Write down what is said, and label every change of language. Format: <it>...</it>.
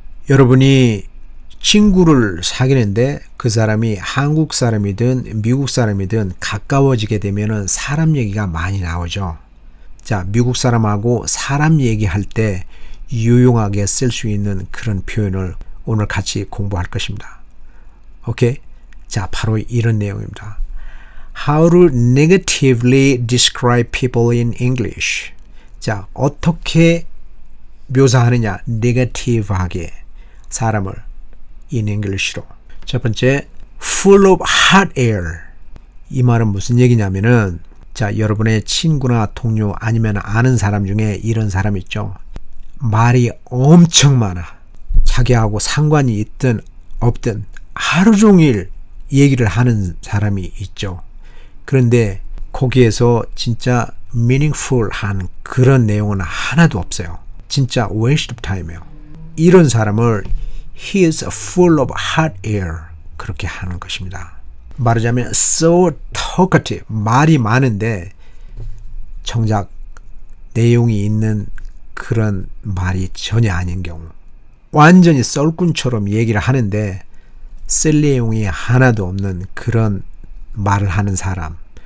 <ko>여러분이 친구를 사귀는데 그 사람이 한국 사람이든 미국 사람이든 가까워지게 되면은 사람 얘기가 많이 나오죠. 자, 미국 사람하고 사람 얘기할 때 유용하게 쓸 수 있는 그런 표현을 오늘 같이 공부할 것입니다. 오케이? 자, 바로 이런 내용입니다.</ko> <en>How to negatively describe people in English.</en> <ko>자, 어떻게 묘사하느냐? negative하게 사람을</ko> <en>in English</en> <ko>로. 첫 번째, full of hot air. 이 말은 무슨 얘기냐면은, 자, 여러분의 친구나 동료 아니면 아는 사람 중에 이런 사람 있죠. 말이 엄청 많아. 자기하고 상관이 있든 없든 하루 종일 얘기를 하는 사람이 있죠. 그런데 거기에서 진짜 meaningful한 그런 내용은 하나도 없어요. 진짜 waste of time이에요. 이런 사람을</ko> <en>He is full of hot air.</en> <ko>그렇게 하는 것입니다. 말하자면</ko> <en>so talkative.</en> <ko>말이 많은데 정작 내용이 있는 그런 말이 전혀 아닌 경우. 완전히 썰꾼처럼 얘기를 하는데 쓸 내용이 하나도 없는 그런 말을 하는 사람.</ko>